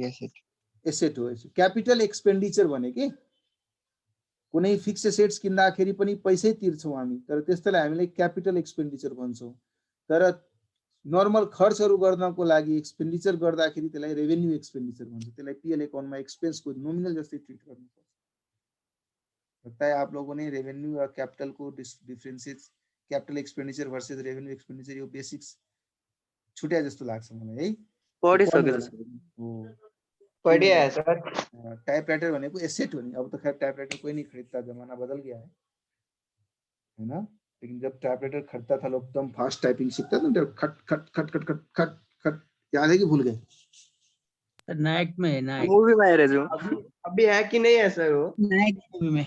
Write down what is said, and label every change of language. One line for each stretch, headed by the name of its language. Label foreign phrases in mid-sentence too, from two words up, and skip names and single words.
Nepali: एसेट हो
English: capital expenditure
Nepali: भने के कुनै
English: fixed assets
Nepali: किन्दाखेरि पनि पैसै तिर्छौं हामी तर त्यस्तैलाई हामीले
English: capital expenditure
Nepali: भन्छौं तर नर्मल खर्चहरु गर्नको लागि एक्सपेन्डिचर गर्दाखेरि त्यसलाई
English: revenue expenditure
Nepali: भन्छ त्यसलाई पीएल अकाउन्टमा एक्सपेन्सको नोमिनल जस्तै ट्रिट गर्नुपर्छ
Hindi: लगता है आप लोगों ने रेवेन्यू और कैपिटल को डिफरेंसेस
English: capital expenditure versus revenue expenditure
Nepali: यो बेसिक्स छुट्या जस्तो लाग्छ मलाई है पढिसकेको छु हो
Hindi: बढ़िया है सर।
Nepali: टाइपराइटर भनेको एसेट हो नि।
Hindi: अब तो खैर टाइपराइटर कोई नहीं खरीदता, जमाना बदल गया है ना। लेकिन जब टाइपराइटर खरीदता था लोग एकदम
English: fast typing
Hindi: सीखता था, खट खट खट खट खट खट खट, याद है कि भूल गए? नायक में है, नायक मूवी में आएर जो अभी है कि नहीं है सर वो? नायक मूवी में।